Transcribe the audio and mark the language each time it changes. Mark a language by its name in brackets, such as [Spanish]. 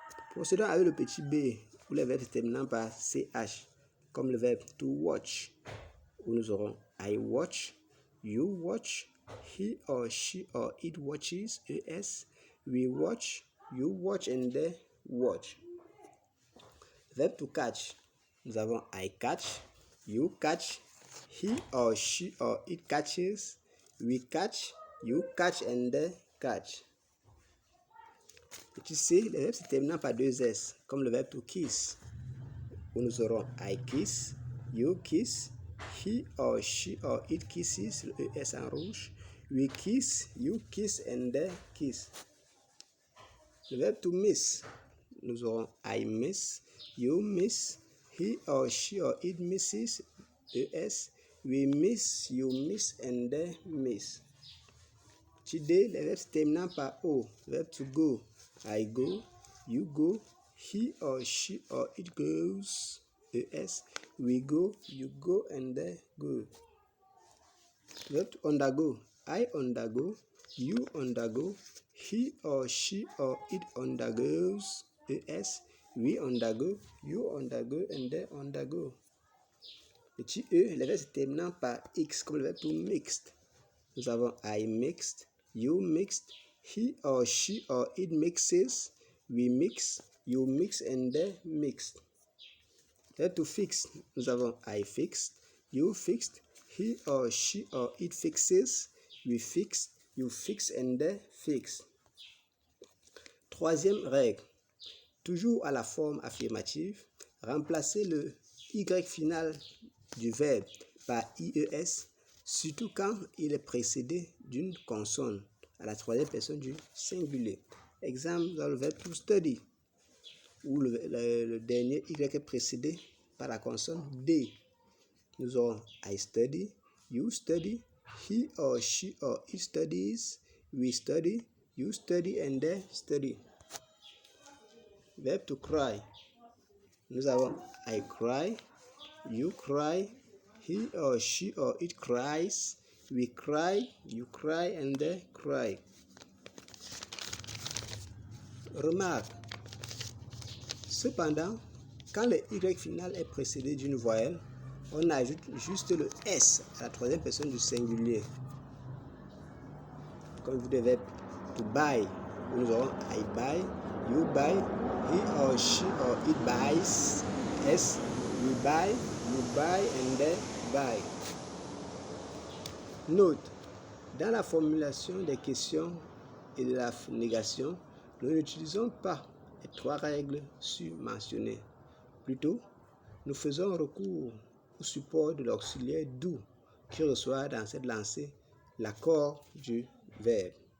[French] Procédons avec le petit b, ou les verbes terminant par CH, comme le verbe [English] to watch, où nous aurons I watch, you watch, he or she or it watches, ES, we watch, you watch, and they watch. [French] Verbe [English] to catch, [French] nous avons [English] I catch, you catch, he or she or it catches, we catch, you catch, and they catch. [French] Petit c, les verbes se terminant par deux S, comme le verbe [English] to kiss, où nous aurons I kiss, you kiss, he or she or it kisses, [French] le ES en rouge, [English] we kiss, you kiss, and they kiss. [French] Le verbe [English] to miss, [French] nous aurons [English] I miss, you miss, he or she or it misses, ES, we miss, you miss, and they miss. [French] Petit d, les verbes terminant par O, verbe [English] to go, I go, you go, he or she or it goes, ES, we go, you go, and they go. [French] Verbe [English] to undergo, I undergo, you undergo, he or she or it undergoes, ES, We undergo, you undergo, and they undergo. [French] Petit e, les verbes terminant par x, comme le verbe [English] to mixed. [French] Nous avons [English] I mixed, you mixed, he or she or it mixes, we mix, you mix, and they mixed. [French] Verbe [English] to fix, [French] nous avons [English] I fixed, you fixed, he or she or it fixes, we fix, you fix, and they fix. [French] Troisième règle, toujours à la forme affirmative, remplacez le y final du verbe par ies, surtout quand il est précédé d'une consonne à la troisième personne du singulier. Exemple dans le verbe to study, où le dernier y est précédé par la consonne D. Nous aurons [English] I study, you study, he or she or it studies, we study, you study, and they study. [French] Verbe [English] to cry. [French] Nous avons [English] I cry, you cry, he or she or it cries, we cry, you cry, and they cry. [French] Remarque. Cependant, quand le y final est précédé d'une voyelle, on ajoute juste le s à la troisième personne du singulier. Comme vous devez [English] to buy, [French] nous aurons [English] I buy, you buy, he or she or it buys, s, we buy, you buy, and they buy. [French] Note, dans la formulation des questions et de la négation, nous n'utilisons pas les trois règles sur-mentionnées. Plutôt, nous faisons recours au support de l'auxiliaire do qui reçoit dans cette lancée l'accord du verbe.